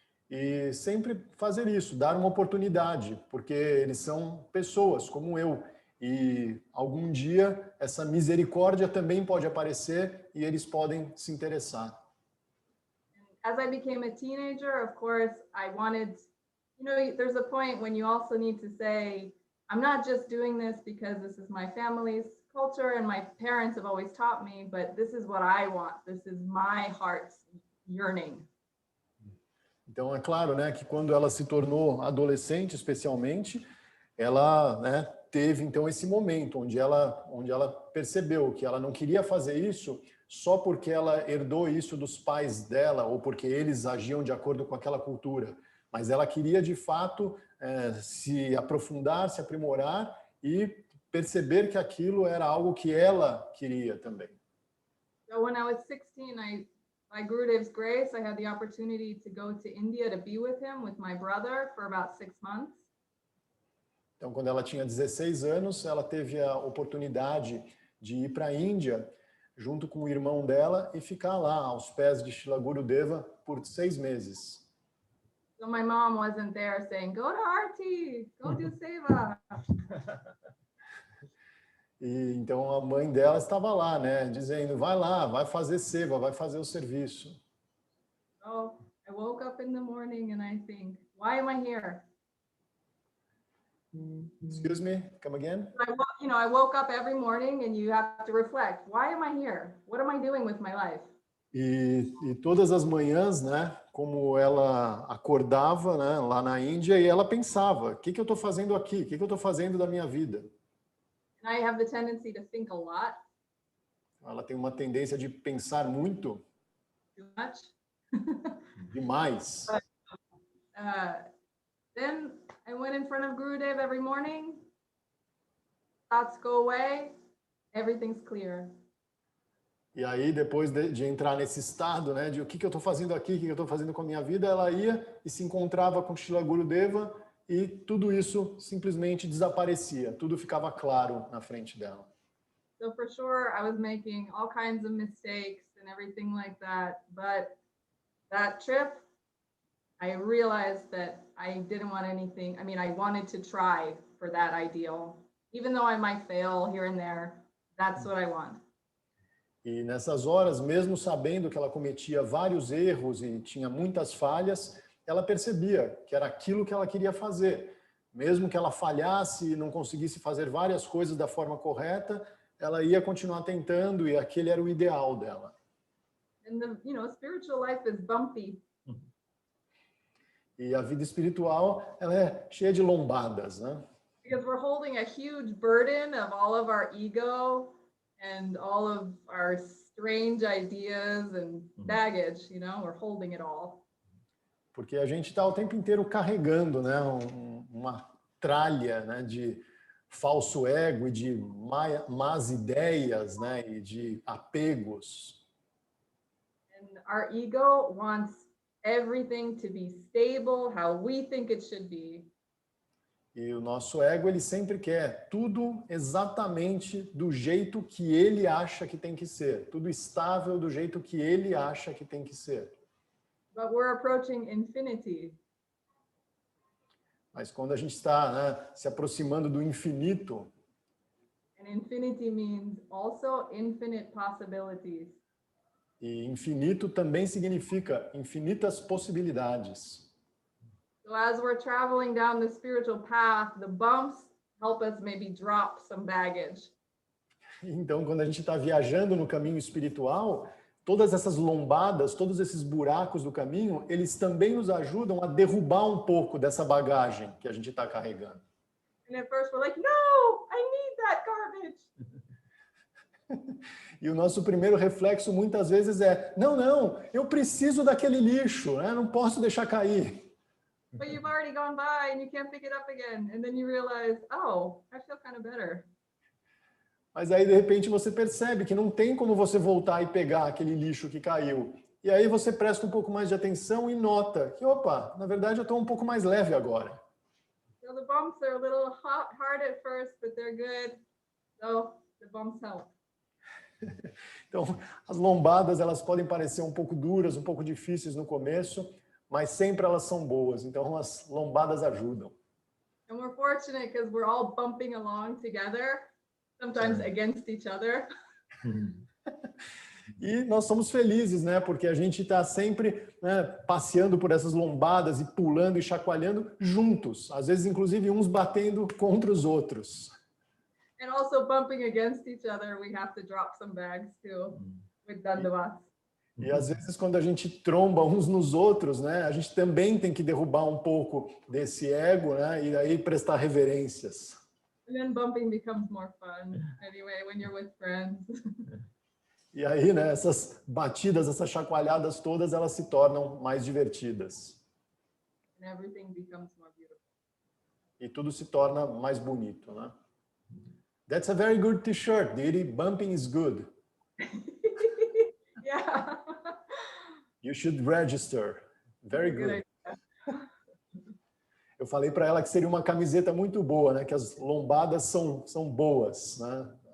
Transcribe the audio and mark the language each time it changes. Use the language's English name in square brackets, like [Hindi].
[Portuguese] E sempre fazer isso, dar uma oportunidade, porque eles são pessoas como eu. E algum dia essa misericórdia também pode aparecer e eles podem se interessar. [English] As I became a teenager, of course, I wanted, you know, there's a point when you also need to say, I'm not just doing this because this is my family's culture and my parents have always taught me, but this is what I want. This is my heart's yearning. [Portuguese] Então, é claro, né, que quando ela se tornou adolescente, especialmente, ela, né, teve, então, esse momento onde ela percebeu que ela não queria fazer isso só porque ela herdou isso dos pais dela ou porque eles agiam de acordo com aquela cultura, mas ela queria, de fato, se aprofundar, se aprimorar e perceber que aquilo era algo que ela queria também. [English] So when I was 16, by Gurudev's grace, I had the opportunity to go to India to be with him, with my brother, for about 6 months. [Portuguese] Então, quando ela tinha 16 anos, ela teve a oportunidade de ir para a Índia junto com o irmão dela e ficar lá aos pés de Srila Gurudeva por 6 meses. [English] So my mom wasn't there saying, go to Aarti, go do seva. [Portuguese] E então a mãe dela estava lá, né, dizendo, vai lá, vai fazer seva, vai fazer o serviço. [English] So I woke up in the morning and I think, why am I here? Excuse me, come again? I woke up every morning and you have to reflect, why am I here? What am I doing with my life? [Portuguese] E todas as manhãs, né, como ela acordava, né, lá na Índia, e ela pensava, o que eu estou fazendo aqui? O que eu estou fazendo da minha vida? [English] And I have the tendency to think a lot. [Portuguese] Ela tem uma tendência de pensar muito, [English] Too much. [Portuguese] demais. [English] Then I went in front of Gurudev every morning. Thoughts go away. Everything's clear. [Portuguese] E aí, depois de entrar nesse estado, né, de o que eu estou fazendo aqui, o que eu estou fazendo com a minha vida, ela ia e se encontrava com Srila Gurudeva e tudo isso simplesmente desaparecia, tudo ficava claro na frente dela. [English] So for sure, I was making all kinds of mistakes and everything like that. But that trip, I realized that I didn't want anything. I mean, I wanted to try for that ideal. Even though I might fail here and there, that's what I want. [Portuguese] E nessas horas, mesmo sabendo que ela cometia vários erros e tinha muitas falhas, ela percebia que era aquilo que ela queria fazer. Mesmo que ela falhasse e não conseguisse fazer várias coisas da forma correta, ela ia continuar tentando e aquele era o ideal dela. [English] And the, spiritual life is bumpy. [Portuguese] E a vida espiritual, ela é cheia de lombadas, né? [English] Because we're holding a huge burden of all of our ego and all of our strange ideas and baggage, we're holding it all. [Portuguese] Porque a gente está o tempo inteiro carregando, né, uma tralha, né, de falso ego e de más ideias, né, e de apegos. [English] And our ego wants everything to be stable, how we think it should be. [Portuguese] E o nosso ego, ele sempre quer tudo exatamente do jeito que ele acha que tem que ser, tudo estável do jeito que ele acha que tem que ser. [English] But we're approaching infinity. [Portuguese] Mas quando a gente está, né, se aproximando do infinito, [English] And infinity means also infinite possibilities. [Portuguese] e infinito também significa infinitas possibilidades. [English] So as we're traveling down the spiritual path, the bumps help us maybe drop some baggage. [Portuguese] Então, quando a gente está viajando no caminho espiritual, todas essas lombadas, todos esses buracos do caminho, eles também nos ajudam a derrubar um pouco dessa bagagem que a gente está carregando. [English] And at first we're like, no, I need that garbage. [Portuguese] E o nosso primeiro reflexo muitas vezes é, não, eu preciso daquele lixo, né? Não posso deixar cair. [English] But you've already gone by and you can't pick it up again. And then you realize, oh, I feel kind of better. [Portuguese] Mas aí, de repente, você percebe que não tem como você voltar e pegar aquele lixo que caiu. E aí você presta um pouco mais de atenção e nota que, opa, na verdade eu estou um pouco mais leve agora. [English] So the bumps are a little hard at first, but they're good. So the bumps help. [Portuguese] Então, as lombadas, elas podem parecer um pouco duras, um pouco difíceis no começo, mas sempre elas são boas. Então, as lombadas ajudam. [English] And we're fortunate because we're all bumping along together, sometimes against each other. [Portuguese] E nós somos felizes, né? Porque a gente está sempre, né, passeando por essas lombadas e pulando e chacoalhando juntos. Às vezes, inclusive, uns batendo contra os outros. [English] And also bumping against each other, we have to drop some bags too with dandavats. [Portuguese] E às vezes, quando a gente tromba uns nos outros, né, a gente também tem que derrubar um pouco desse ego, né, e aí prestar reverências. [English] And then bumping becomes more fun anyway when you're with friends. [Portuguese] E aí, né, essas batidas, essas chacoalhadas todas, elas se tornam mais divertidas. [English] And everything becomes more beautiful. [Portuguese] E tudo se torna mais bonito, né? [English] That's a very good t-shirt, Didi. Bumping is good. Yeah. You should register. Very good. [Portuguese] Eu falei para ela que seria uma camiseta muito boa, né? Que as lombadas são boas, né?